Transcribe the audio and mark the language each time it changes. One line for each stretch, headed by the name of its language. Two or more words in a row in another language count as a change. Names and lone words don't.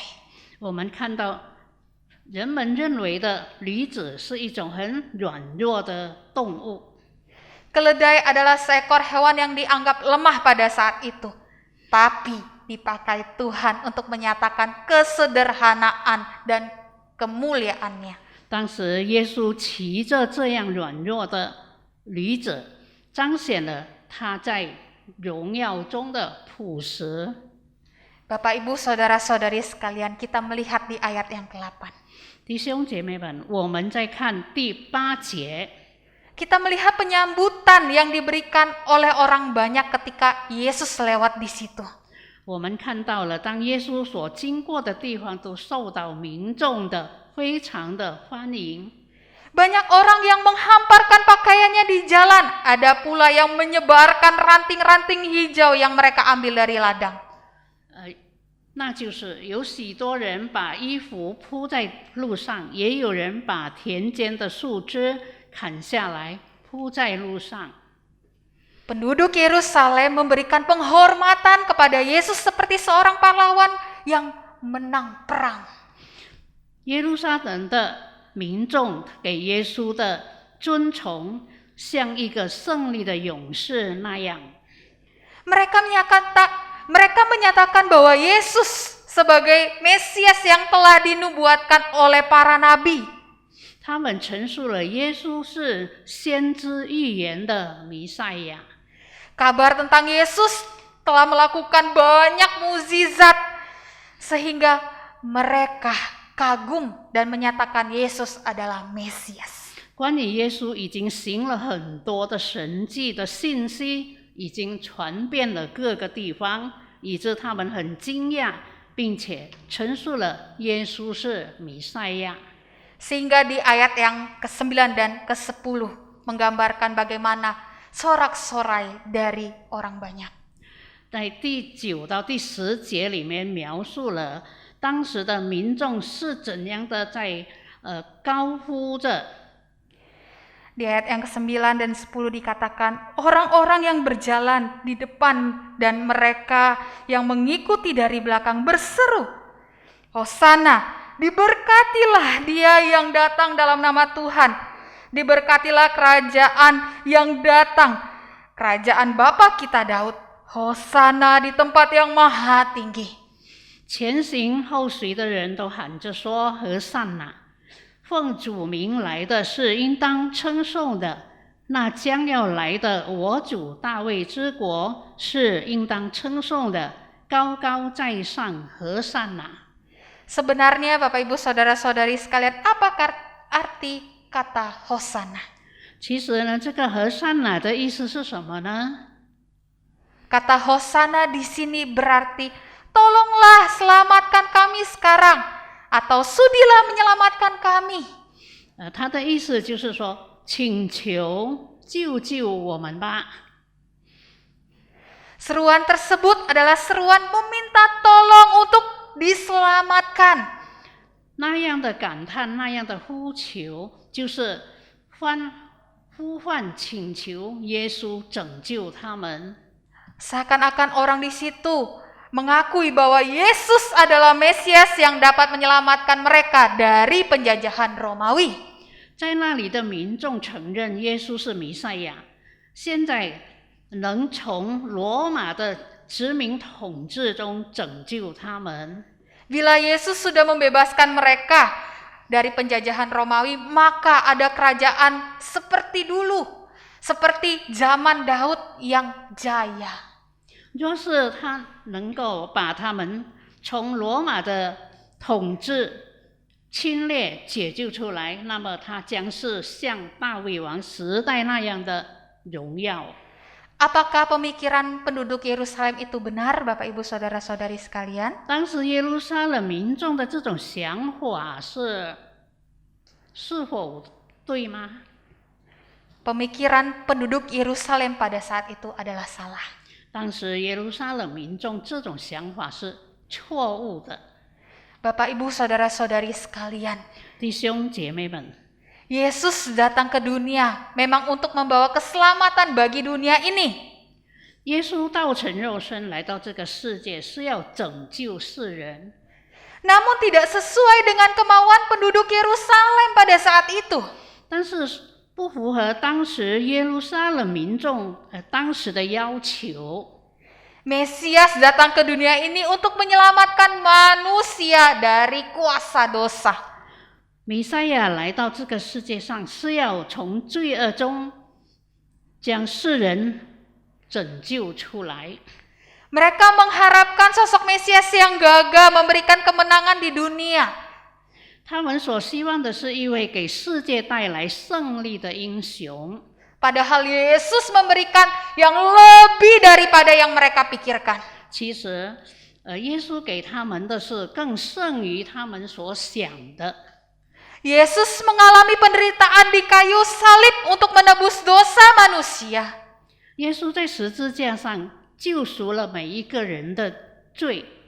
Chinese: 我们看到人们认为的驴子是一种很软弱的动物。
Indonesian: Keledai adalah seekor hewan yang dianggap lemah pada saat itu, tapi dipakai Tuhan untuk menyatakan kesederhanaan dan kemuliaannya.
Chinese: 当时耶稣骑着这样软弱的驴子，彰显了他在荣耀中的朴实。
Indonesian: Bapak Ibu Saudara-saudari sekalian, kita melihat di ayat yang ke-8.
Chinese: 弟兄姐妹们，我们在看第8节。
Indonesian: Kita melihat penyambutan yang diberikan oleh orang banyak ketika Yesus lewat di situ.
Chinese: 我们看到了，当耶稣所经过的地方都受到民众的非常的欢迎。
Indonesian: Banyak orang yang menghamparkan pakaiannya di jalan, ada pula yang menyebarkan ranting-ranting hijau yang mereka ambil dari ladang.
Chinese: 那就是有许多人把衣服铺在路上，也有人把田间的树枝砍下来铺在路上。
Indonesian: Penduduk Yerusalem memberikan penghormatan kepada Yesus seperti seorang pahlawan yang menang perang.
Chinese: 耶路撒冷的民众给耶稣的尊崇，像一个胜利的勇士那样。
Indonesian: Mereka menyatakan bahwa Yesus sebagai Mesias yang telah dinubuatkan oleh para nabi.
Chinese: 他们陈述了耶稣是先知预言的弥赛亚。
Indonesian: Kabar tentang Yesus telah melakukan banyak mukjizat sehingga mereka kagum dan menyatakan Yesus adalah Mesias.
Chinese: 关于耶稣已经行了很多的神迹的信息，已经传遍了各个地方，以致他们很惊讶，并且陈述了耶稣是弥赛亚。
Indonesian: Sehingga di ayat yang ke-9 dan ke-10 menggambarkan bagaimana sorak-sorai dari orang banyak.
Chinese: 在第9到第10节里面描述了当时的民众是怎样的在高呼着。
Indonesian: Di ayat yang ke-9 dan 10 dikatakan, orang-orang yang berjalan di depan dan mereka yang mengikuti dari belakang berseru, Hosana, diberkatilah dia yang datang dalam nama Tuhan. Diberkatilah kerajaan yang datang, kerajaan Bapa kita Daud. Hosana di tempat yang maha tinggi.
Chinese: 前行后随的人都喊着说：“和散那！奉主名来的是应当称颂的，那将要来的我主大卫之国是应当称颂的，高高在上，和散那！”
Indonesian: Sebenarnya Bapak Ibu Saudara-saudari sekalian, apa arti kata Hosana?
Chinese: 其实呢，这个和散那的意思是什么呢？
Indonesian: Kata Hosana di sini berarti tolonglah selamatkan kami sekarang, atau sudilah menyelamatkan kami.
Chinese: 他的意思就是说，请求救救我们吧。
Indonesian: Seruan tersebut adalah seruan meminta tolong untuk diselamatkan.
Chinese: 那样的感叹，那样的呼求，就是呼唤、请求耶稣拯救他们。
Indonesian: Seakan-akan orang di situ mengakui bahwa Yesus adalah Mesias yang dapat menyelamatkan mereka dari penjajahan Romawi.
Chinese: 在那里的民众承认耶稣是弥赛亚，现在能从罗马的殖民统治中拯救他们。
Indonesian: Bila Yesus sudah membebaskan mereka dari penjajahan Romawi, maka ada kerajaan seperti dulu, seperti zaman Daud yang jaya.
Chinese: 若是他能够把他们从罗马的统治侵略解救出来，那么他将是像大卫王时代那样的荣耀。
Indonesian: Apakah pemikiran penduduk Yerusalem itu benar, Bapak Ibu Saudara-saudari sekalian?
Chinese: 当时耶路撒冷民众的这种想法是否对吗？
Indonesian: Pemikiran penduduk Yerusalem pada saat itu adalah salah.
Chinese: 当时耶路撒冷民众这种想法是错误的。
Indonesian: Bapak Ibu Saudara-saudari sekalian,
Chinese: 弟兄姐妹们，
Indonesian: Yesus datang ke dunia memang untuk membawa keselamatan bagi dunia ini.
Chinese: 耶稣道成肉身来到这个世界，是要拯救世人。
Indonesian: Namun tidak sesuai dengan kemauan penduduk Yerusalem pada saat itu.
Chinese: 但是不符合当时耶路撒冷民众当时的要求。
Indonesian: Mesias datang ke dunia ini untuk menyelamatkan manusia dari kuasa dosa.
Chinese: 弥赛亚来到这个世界上，是要从罪恶中将世人拯救出来。
Indonesian: Mereka mengharapkan sosok Mesias yang gagah memberikan kemenangan di dunia.
Chinese: 他们所希望的是一位给世界带来胜利的英雄。
Indonesian: Padahal Yesus memberikan yang lebih daripada yang mereka pikirkan.
Chinese: 其实，耶稣给他们的是更胜于他们所想的。
Indonesian: Yesus mengalami penderitaan di kayu salib untuk menebus dosa manusia.
Chinese: 耶稣在十字架上救赎了每一个人的罪。